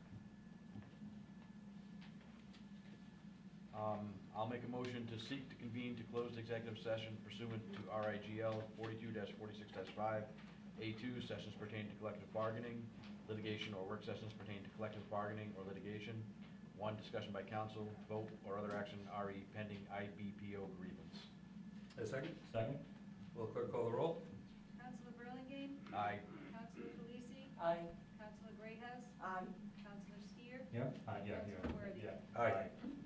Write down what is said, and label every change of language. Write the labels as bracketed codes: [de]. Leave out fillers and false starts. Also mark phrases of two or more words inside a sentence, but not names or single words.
[en] I'll make a motion to seek to convene to closed executive session pursuant to RIGL 42-46-5, A2, sessions pertaining to collective bargaining, litigation, or work sessions pertaining to collective bargaining or litigation. 1, discussion by council, vote, or other action, RE, pending IBPO grievance. A second? Second? Will the clerk call the roll? Councilor Burlingame, Aye. Councilor Delisi, Aye. Councilor Greathouse, Aye. Councilor Steer, Yeah? Yeah, Councilor Worthy. yeah. Aye.